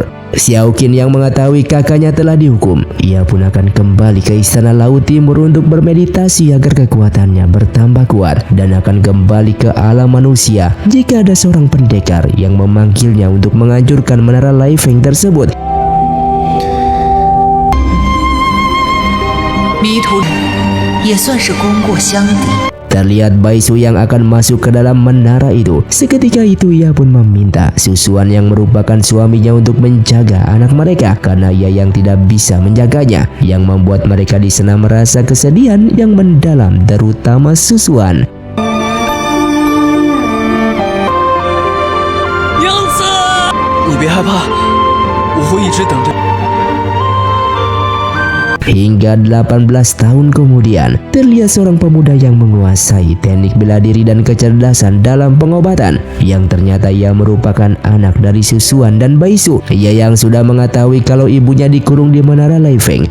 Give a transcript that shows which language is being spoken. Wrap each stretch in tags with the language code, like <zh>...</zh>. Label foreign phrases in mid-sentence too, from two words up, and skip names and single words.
<id>Xiaoqin yang mengetahui kakaknya telah dihukum, ia pun akan kembali ke Istana Laut Timur untuk bermeditasi agar kekuatannya bertambah kuat dan akan kembali ke alam manusia jika ada seorang pendekar yang memanggilnya untuk menghancurkan menara Leifeng tersebut.</id> <zh>迷途也算是功过相抵。</zh> <id>Terlihat Baisu yang akan masuk ke dalam menara itu. Seketika itu ia pun meminta Susuan yang merupakan suaminya untuk menjaga anak mereka karena ia yang tidak bisa menjaganya, yang membuat mereka di sana merasa kesedihan yang mendalam, terutama Susuan.</id> <zh>娘子，你别害怕，我会一直等着。</zh> <id>Hingga 18 tahun kemudian, terlihat seorang pemuda yang menguasai teknik bela diri dan kecerdasan dalam pengobatan, yang ternyata ia merupakan anak dari Susuan dan Baisu. Ia yang sudah mengetahui kalau ibunya dikurung di menara Leifeng.</id>